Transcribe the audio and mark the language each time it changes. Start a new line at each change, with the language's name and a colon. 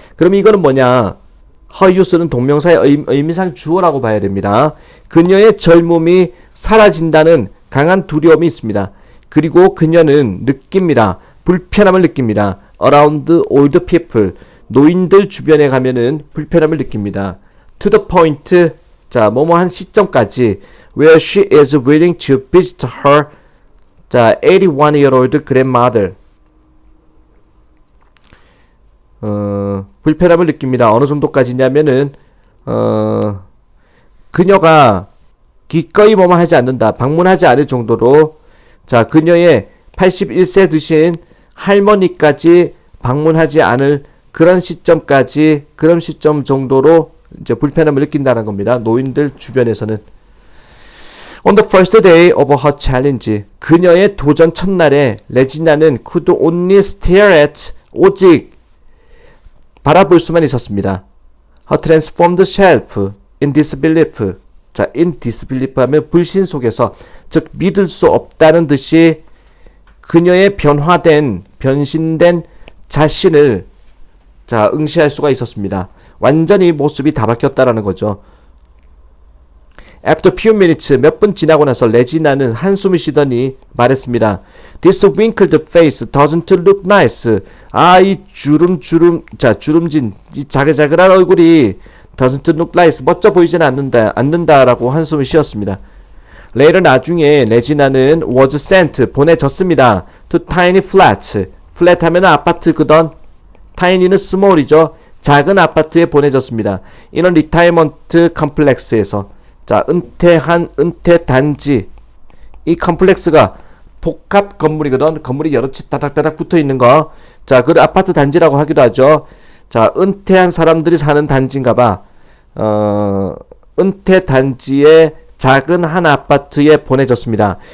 Korean: 그럼 이거는 뭐냐?
English: her youth
Korean: 는 동명사의 의미상 주어라고 봐야 됩니다. 그녀의 젊음이 사라진다는 강한 두려움이 있습니다. 그리고 그녀는 느낍니다. 불편함을 느낍니다.
English: around old people
Korean: 노인들 주변에 가면은 불편함을 느낍니다.
English: to the point
Korean: 자 뭐뭐한 시점까지
English: where she is willing to visit her
Korean: 자,
English: 81-year-old grandmother.
Korean: 불편함을 느낍니다. 어느 정도까지냐면은 그녀가 기꺼이 뭐뭐 하지 않는다. 방문하지 않을 정도로 자, 그녀의 81세 드신 할머니까지 방문하지 않을 그런 시점까지 그런 시점 정도로 이제 불편함을 느낀다는 겁니다. 노인들 주변에서는.
English: On the first day of her challenge,
Korean: 그녀의 도전 첫날에 레지나는
English: could only stare at,
Korean: 오직 바라볼 수만 있었습니다.
English: Her transformed self in disbelief.
Korean: 자, in disbelief 하면 불신 속에서, 즉 믿을 수 없다는 듯이 그녀의 변신된 자신을 자, 응시할 수가 있었습니다. 완전히 모습이 다 바뀌었다라는 거죠.
English: After few minutes,
Korean: 몇 분 지나고 나서 레지나는 한숨을 쉬더니 말했습니다.
English: This wrinkled face doesn't look nice.
Korean: 아, 이 주름진, 이 자글자글한 얼굴이
English: doesn't look nice.
Korean: 멋져 보이지는 않는다라고 한숨을 쉬었습니다.
English: Later,
Korean: 나중에 레지나는
English: was sent,
Korean: 보내졌습니다.
English: To tiny flats.
Korean: flat 하면 아파트거든. tiny는 small이죠. 작은 아파트에 보내졌습니다.
English: In a retirement complex
Korean: 에서. 자, 은퇴 단지. 이 컴플렉스가 복합 건물이거든. 건물이 여러 채 따닥따닥 붙어 있는 거. 자, 그 아파트 단지라고 하기도 하죠. 자, 은퇴한 사람들이 사는 단지인가 봐. 은퇴 단지의 작은 한 아파트에 보내졌습니다.